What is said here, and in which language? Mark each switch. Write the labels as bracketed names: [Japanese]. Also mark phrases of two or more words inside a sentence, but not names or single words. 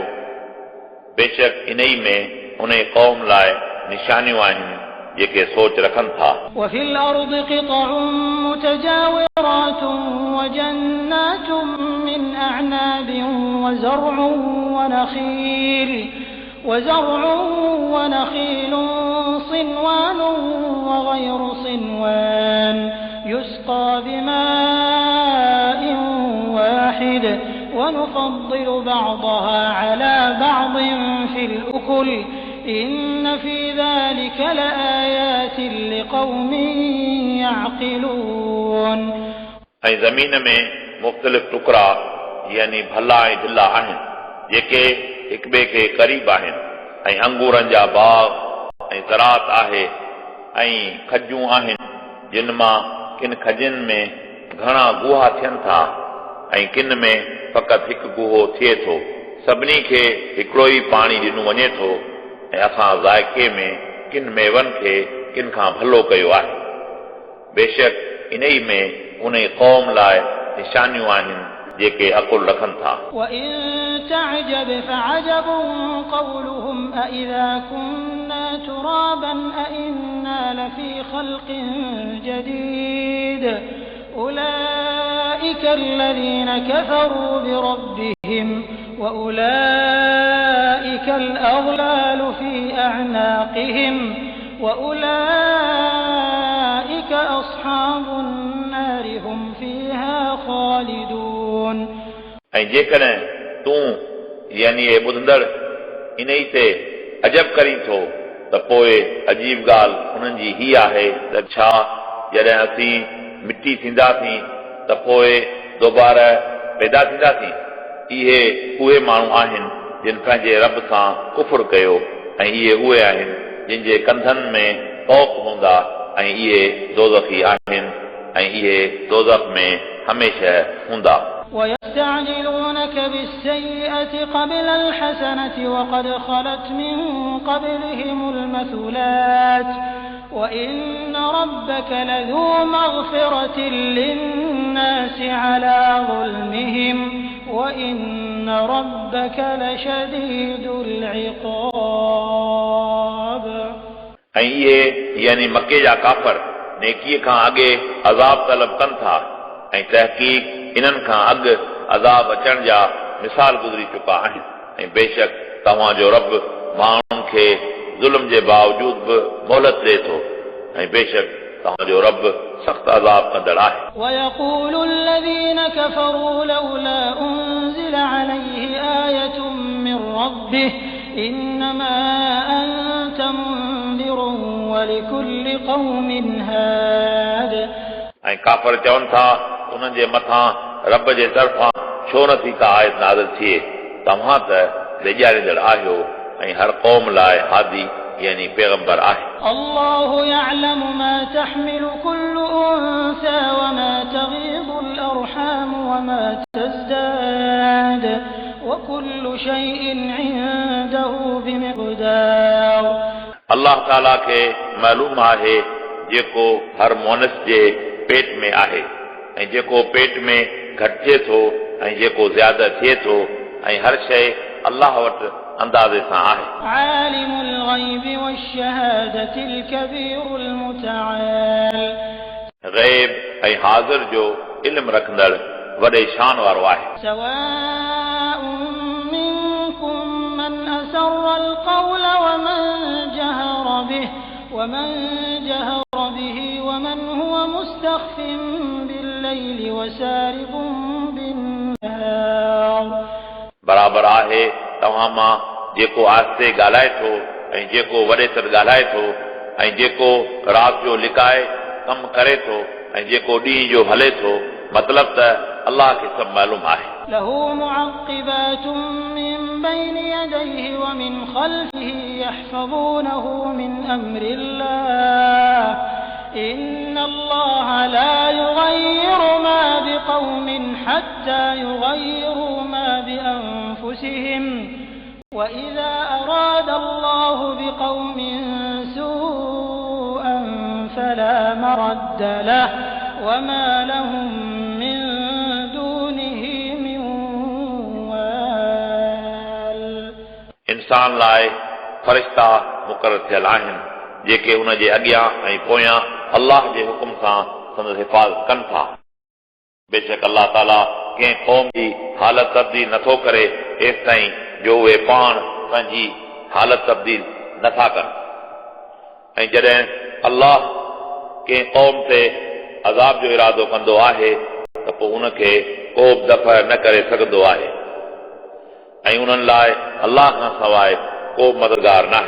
[Sindhi] बेशक इन ई में उन क़ौम लाइ निशानियूं आहिनि जेके सोच रखनि था। [Arabic] وفي الأرض قطع متجاورات وجنات من أعناب وزرع ونخيل صنوان وغير صنوان يسقى بماء واحد ونفضل بعضها على بعض في الأكل إن في ذلك لآيات لقوم يعقلون। [Sindhi] ऐं ज़मीन में मुख़्तलिफ़ टुकड़ा यानी भला ऐं ढिला आहिनि जेके हिक ॿिए खे क़रीब आहिनि ऐं अंगूरनि जा बाग़ ऐं ज़रात आहे ऐं खजूं आहिनि जिन मां किन खजनि में घणा गुहा थियनि था ऐं किन में फ़क़ति हिकु गुहो थिए थो। सभिनी खे हिकिड़ो ई पाणी ॾिनो वञे थो ऐं असां ज़ाइक़े में किन मेवनि खे किन खां भलो कयो आहे। बेशक इन ई में उन क़ौम लाइ निशानियूं आहिनि जेके अक़ुल रखनि था। [Arabic] وإن تعجب فعجب قولهم أإذا كنا ترابا أإنا لفي خلق جديد أولئك الذين كفروا بربهم وأولئك الأغلال في أعناقهم وأولئك أصحاب النار هم فيها خالدون। [Sindhi] ऐं जेकॾहिं तूं यानी ए ॿुधंदड़ इन ई ते अजब करीं थो त पोइ अजीब ॻाल्हि उन्हनि जी ही आहे त छा जॾहिं असीं मिटी थींदासीं त पोइ दोबारा पैदा थींदासीं। इहे उहे माण्हू आहिनि जिन पंहिंजे रब सां कुफ़्र कयो ऐं इहे उहे आहिनि जिन जे कंधनि में तौक़ हूंदा ऐं इहे दोज़खी आहिनि ऐं इहे दोज़ख में हमेशह हूंदा। [Arabic] ويستعجلونك بالسيئة قبل الحسنة وقد خلت من قبلهم المثلات وإن ربك لذو مغفرة للناس على ظلمهم وإن ربك لشديد العقاب۔ [Sindhi] ऐं इहे यानी मके जा काफ़र नेकीअ खां अॻे अज़ाब तलब कनि था ऐं तहक़ीक़ इन्हनि खां अॻु अज़ाब अचण जा मिसाल गुज़री चुका आहिनि ऐं बेशक तव्हांजो रब माण्हुनि खे ज़ुल्म जे बावजूद बि मोहलत ॾिए थो ऐं बेशक तव्हांजो रब सख़्त अज़ाब कंदड़ आहे [Arabic] ويقول الذين كفروا لولا أنزل عليه آية من ربه إنما أنت منذر ولكل قوم هاد [Sindhi] ऐं काफ़र चवनि था उन्हनि जे मथां रब जे तरफ़ां छो नथी का आयत नाज़िल थिए तव्हां त ॾेॼारींदड़ आहियो ऐं हर क़ौम लाइ हादी यानी पैगंबर आहे [Arabic] الله يعلم ما تحمل كل أنثى وما تغيض الأرحام وما تزداد وكل شيء عنده بمقدار [Sindhi] अल्लाह ताला खे मालूम आहे जेको हर मोनस जे पेट में आहे ऐं जेको पेट में घटिजे थो ऐं जेको ज़्यादा थिए थो ऐं हर शइ अल्लाह वटि अंदाज़े सां आहे [Arabic] عالم الغيب والشهادة الكبير المتعال [Sindhi] ग़ैब ऐं हाज़िर जो इल्म रखंदड़ वॾे शान वारो आहे [Arabic] سواء منكم من أسر القول ومن جهر به ومن هو مستخف بالليل وسارب بالنهار [Sindhi] बराबर आहे तव्हां मां जेको आस्ते ॻाल्हाए थो ऐं जेको वॾे सर ॻाल्हाए थो ऐं जेको राति जो लिकाए कमु करे थो ऐं जेको ॾींहं जो हले थो मतिलबु त अल्लाह खे सभु मालूम आहे [Arabic] له معقبات من بين يديه ومن خلفه يحفظونه من أمر الله إن الله لا يغير ما بقوم حتى يغيروا ما بأنفسهم وإذا أراد الله بقوم سوءا فلا مرد له وما لهم من دونه من وال [Sindhi] इंसान लाइ फ़रिश्ता मुक़रर थियल आहिनि जेके हुन जे अॻियां ऐं पोयां अल्लाह जे हुकुम सां संदसि हिफ़ाज़त कनि था बेशक अल्लाह ताला कंहिं क़ौम जी हालत तब्दील नथो करे एसि ताईं जो उहे पाण पंहिंजी हालत तब्दील नथा कनि ऐं जॾहिं अल्लाह कंहिं क़ौम ते अज़ाब जो इरादो कंदो आहे त पोइ हुनखे को बि दफ़ा न करे सघंदो आहे ऐं उन्हनि लाइ अल्लाह खां सवाइ को मददगार नाहे